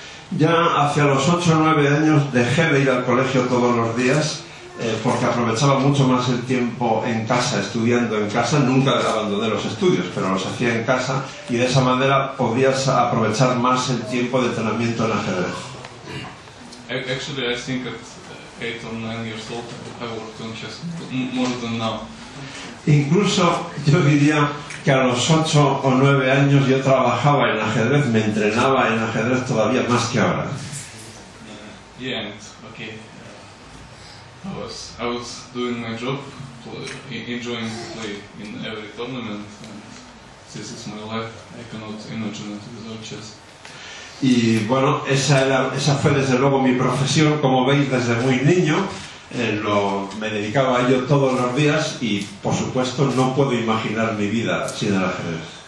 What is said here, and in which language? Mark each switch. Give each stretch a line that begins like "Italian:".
Spanish: Ya hacia los 8 o 9 años dejé de ir al colegio todos los días, porque aprovechaba mucho más el tiempo en casa, estudiando en casa. Nunca abandoné los estudios, pero los hacía en casa, y de esa manera podías aprovechar más el tiempo de entrenamiento en ajedrez.
English: Actually, I think at 8 or 9 years old I worked on chess more than now.
Spanish: Incluso yo diría que a los 8 o 9 años yo trabajaba en ajedrez, me entrenaba en ajedrez todavía más que ahora.
English: Yeah, and okay, I was doing my job, enjoying to play in every tournament, and this is my life. I cannot imagine it without chess.
Spanish: Y bueno, esa fue desde luego mi profesión, como veis, desde muy niño. Me dedicaba a ello todos los días, y por supuesto no puedo imaginar mi vida sin el ajedrez.